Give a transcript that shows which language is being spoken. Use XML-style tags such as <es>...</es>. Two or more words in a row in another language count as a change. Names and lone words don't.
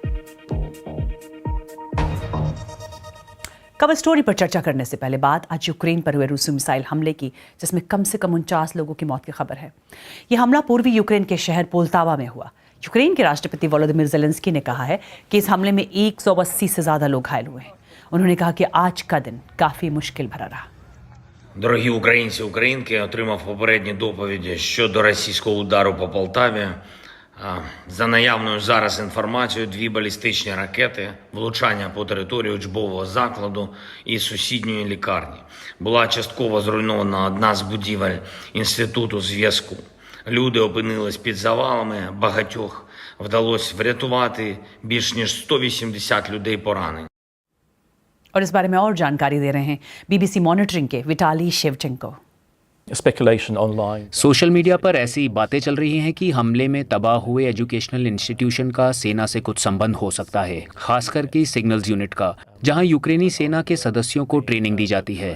<hi>कवर स्टोरी पर चर्चा करने से पहले बात आज यूक्रेन पर हुए रूसी मिसाइल हमले की, जिसमें कम से कम 49 लोगों की मौत की खबर है। यह हमला पूर्वी यूक्रेन के शहर पोल्तावा में हुआ। यूक्रेन के राष्ट्रपति वोलोदिमीर ज़ेलेंस्की ने कहा है कि इस हमले में 180 से ज्यादा लोग घायल हुए हैं। उन्होंने कहा कि आज का दिन काफी मुश्किल भरा रहा।</hi> <uk>Дорогі українці, українки, отримав попередні доповіді щодо російського удару по Полтаві. За наявною зараз інформацією, 2 балістичні ракети, влучання по території учбового закладу і сусідньої лікарні. Була частково зруйнована одна з будівель Інституту зв'язку. Люди опинились під завалами, багатьох вдалося врятувати, більш ніж 180 людей поранені.</uk> <hi>और इस बारे में और जानकारी दे रहे हैं बीबीसी मॉनिटरिंग के विटाली शेवचेंको।</hi> <en>social media</en> <hi>पर ऐसी बातें चल रही हैं कि हमले में तबाह हुए</hi> <en>educational institution</en> <hi>का सेना से कुछ संबंध हो सकता है, खासकर कि</hi> <en>signals unit</en> <hi>का, जहां यूक्रेनी सेना के सदस्यों को ट्रेनिंग दी जाती है।</hi>